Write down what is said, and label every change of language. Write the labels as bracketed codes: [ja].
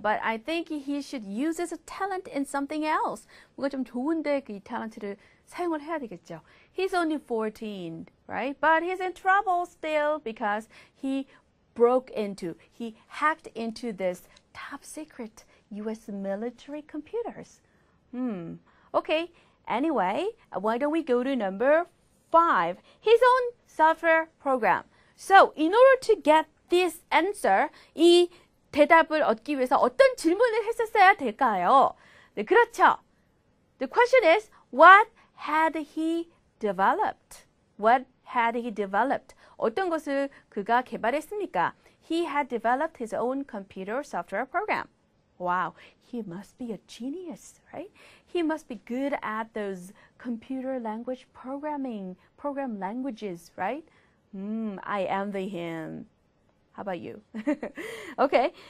[en] But I think he should use his talent in something else. [ko] 뭔가 좀 좋은데 이 탤런트를 사용을 해야 되겠죠. [en] He's only 14, right? But he's in trouble still because he hacked into this top secret U.S. military computers. Okay. Anyway, why don't we go to number 5? His own software program. So, in order to get this answer, [ko] 이 대답을 얻기 위해서 어떤 질문을 했었어야 될까요? 네, 그렇죠. [en] The question is, what had he developed? What had he developed? [ko] 어떤 것을 그가 개발했습니까? [en] He had developed his own computer software program. Wow, he must be a genius, right? He must be good at those computer language program languages, right? I envy him. How about you? Okay.